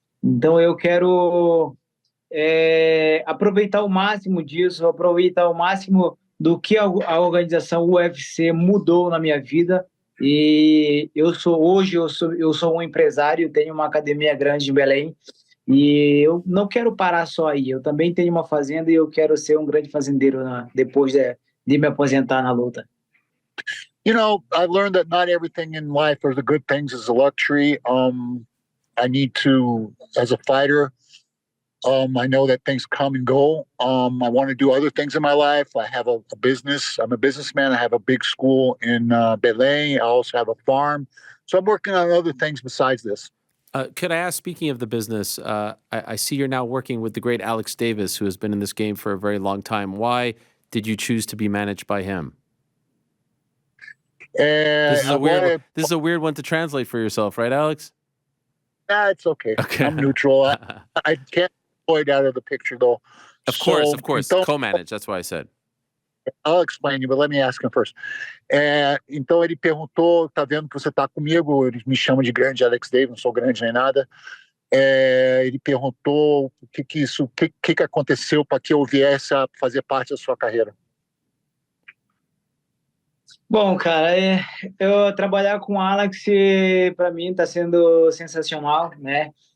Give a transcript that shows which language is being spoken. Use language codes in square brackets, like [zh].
[pt] Então, eu quero aproveitar o máximo disso, aproveitar o máximo do que a organização UFC mudou na minha vida. E hoje eu sou um empresário, tenho uma academia grande em Belém, e eu não quero parar só aí. Eu também tenho uma fazenda e eu quero ser um grande fazendeiro depois de me aposentar na luta. [en] I learned that not everything in life or the good things is a luxury. I need to, as a fighter, I know that things come and go. I want to do other things in my life. I have a business. I'm a businessman. I have a big school in Belém. I also have a farm. So I'm working on other things besides this. Could I ask, speaking of the business, I see you're now working with the great Alex Davis, who has been in this game for a very long time. Why did you choose to be managed by him? This is a weird one to translate for yourself, right, Alex? It's okay. I'm neutral. I can't avoid out of the picture, though. Of course. Co-manage. That's why I said. I'll explain you, but let me ask him first. [pt] Então ele perguntou, tá vendo que você tá comigo, ele me chama de grande Alex Davis, não sou grande nem nada. Ele perguntou o que aconteceu para que eu viesse a fazer parte da sua carreira. Bom, cara, eu trabalhar com o Alex, para mim, está sendo sensacional, né?